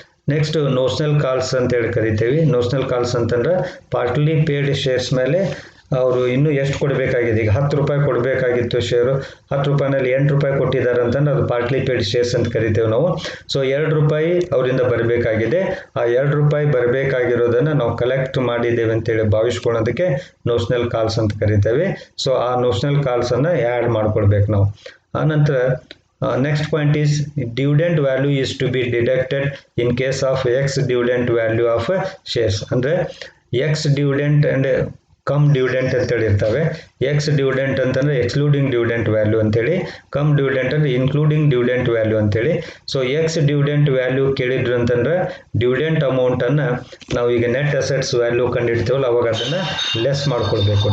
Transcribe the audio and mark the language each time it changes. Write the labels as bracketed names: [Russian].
[Kannada] Next notional calls ಅಂತೇಳಿ ಕರಿತೀವಿ. Notional calls ಅಂತಂದ್ರೆ ಪಾರ್ಟ್ಲಿ ಪೇಯ್ಡ್ ಶೇರ್ಸ್ ಮೇಲೆ ಅವರು ಇನ್ನೂ ಎಷ್ಟು ಕೊಡಬೇಕಾಗಿದೆ, ಈಗ 10 ರೂಪಾಯಿ ಕೊಡಬೇಕಾಗಿತ್ತು ಶೇರು, 10 ರೂಪಾಯಿನಲ್ಲಿ 8 ರೂಪಾಯಿ ಕೊಟ್ಟಿದ್ದಾರೆ ಅಂತಂದ್ರೆ ಅದು ಪಾರ್ಟ್ಲಿ ಪೇಯ್ಡ್ ಶೇರ್ಸ್ ಅಂತ ಕರಿತೇವೆ ನಾವು. ಸೊ 2 ರೂಪಾಯಿ ಅವರಿಂದ ಬರಬೇಕಾಗಿದೆ, ಆ 2 ರೂಪಾಯಿ ಬರಬೇಕಾಗಿರೋದನ್ನು ನಾವು ಕಲೆಕ್ಟ್ ಮಾಡಿದ್ದೇವೆ ಅಂತೇಳಿ ಭಾವಿಸ್ಕೊಳ್ಳೋದಕ್ಕೆ ನೋಷನಲ್ ಕಾಲ್ಸ್ ಅಂತ ಕರಿತೇವೆ. ಸೊ ಆ ನೋಷನಲ್ ಕಾಲ್ಸನ್ನು ಆ್ಯಡ್ ಮಾಡ್ಕೊಳ್ಬೇಕು ನಾವು. [English] ಆನಂತರ next point is dividend value is to be deducted in case of x dividend value of shares. [Kannada] ಅಂದ್ರೆ x dividend and come dividend ಅಂತೇಳಿ ಇರ್ತವೆ. ಎಕ್ಸ್ ಡಿವಿಡೆಂಟ್ ಅಂತಂದ್ರೆ ಎಕ್ಸ್ಕ್ಲೂಡಿಂಗ್ ಡಿವಿಡೆಂಟ್ ವ್ಯಾಲ್ಯೂ ಅಂತೇಳಿ, ಕಮ್ ಡಿವಿಡೆಂಟ್ ಅಂದ್ರೆ including dividend value ಅಂತೇಳಿ. So X dividend value ಕೇಳಿದ್ರು ಅಂತಂದ್ರೆ dividend ಅಮೌಂಟನ್ನು ನಾವು ಈಗ ನೆಟ್ ಅಸೆಟ್ಸ್ ವ್ಯಾಲ್ಯೂ ಕಂಡಿಡ್ತೀವಲ್ಲ ಅವಾಗ ಅದನ್ನು ಲೆಸ್ ಮಾಡ್ಕೊಳ್ಬೇಕು.